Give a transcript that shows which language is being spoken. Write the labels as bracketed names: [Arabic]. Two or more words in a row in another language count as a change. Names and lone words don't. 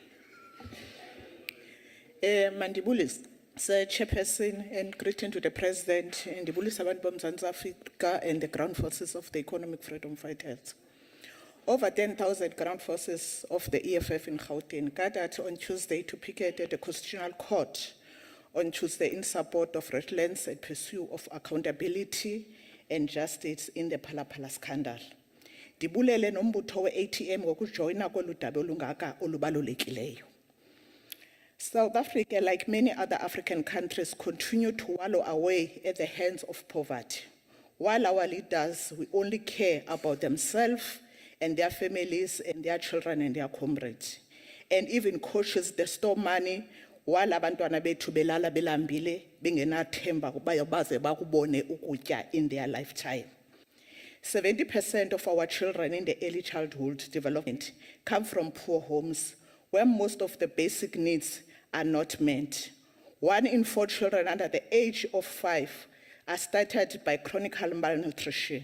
[English] Mandibulis, Sir Chairperson, and greeting to the President, and the Bulis [Xhosa] abantu boMzantsi Afrika [English] and the ground forces of the economic freedom fighters. Over 10,000 ground forces of the EFF in Gauteng gathered on Tuesday to picket at the Constitutional Court on Tuesday in support of relentless and pursuit of accountability and justice in the Phala scandal. [Xhosa] Dibulele nombutho we-ATM ngokujoyina kolu daba olungaka olubalulekileyo. [English] South Africa, like many other African countries, continue to wallow away at the hands of poverty. While our leaders will only care about themselves and their families and their children and their comrades, and even cautious they store money while [Xhosa] abantwana bethu belala belambile bengenathemba ukuba baze bakubone ukutya [English] in their lifetime. 70% of our children in the early childhood development come from poor homes where most of the basic needs are not met. 1 in 4 children under the age of 5 are started by chronic malnutrition.